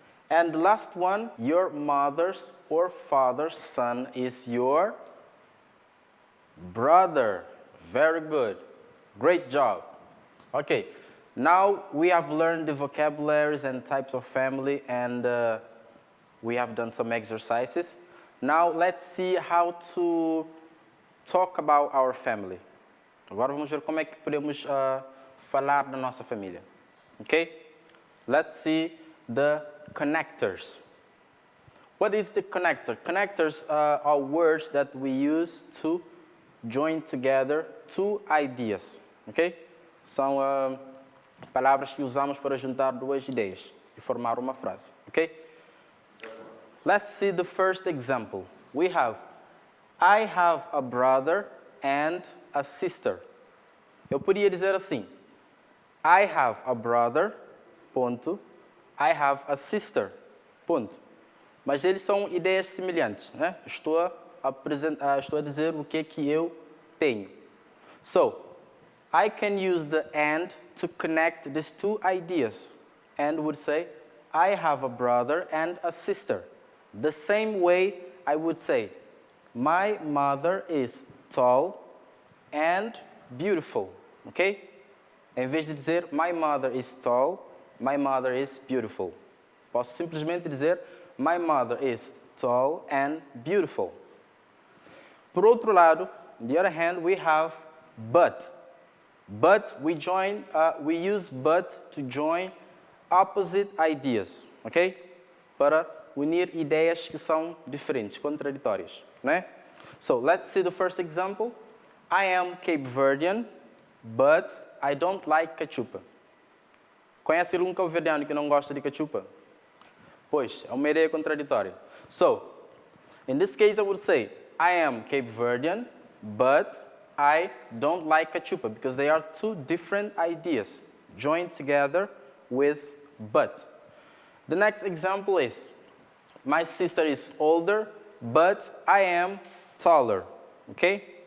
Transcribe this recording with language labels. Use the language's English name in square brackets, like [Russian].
[English] And the last one, your mother's or father's son is your brother. Very good. Great job. Okay, now we have learned the vocabularies and types of family, and we have done some exercises. Now let's see how to talk about our family. [Portuguese] Agora vamos ver como é que podemos falar da nossa família. [English] Okay? Let's see the connectors. What is the connector? Connectors are words that we use to join together two ideas. Okay? [Portuguese] São palavras que usamos para juntar duas ideias e formar uma frase. [English] Okay? Let's see the first example. We have, I have a brother and a sister. [Portuguese] Eu podia dizer assim, I have a brother, ponto. [English] I have a sister, ponto. [Portuguese] Mas eles são ideias semelhantes, né? Estou a dizer o que eu tenho. [English] So, I can use the and to connect these two ideas and would say, I have a brother and a sister. The same way I would say, my mother is tall and beautiful. Okay? Em vez de dizer, my mother is tall, my mother is beautiful. Posso simplesmente dizer, my mother is tall and beautiful. Por outro lado, on the other hand, we have but. But we use but to join opposite ideas, okay? [Portuguese] Para unir ideias que são diferentes, contraditórias, né? [English] So, let's see the first example. I am Cape Verdean, but I don't like cachupa. [Portuguese] Conhece algum cabo-verdiano que não gosta de cachupa? Pois, é uma ideia contraditória. [English] So, in this case I would say, I am Cape Verdean, but I don't like cachupa, because they are two different ideas joined together with but. The next example is, my sister is older, but I am taller. Okay?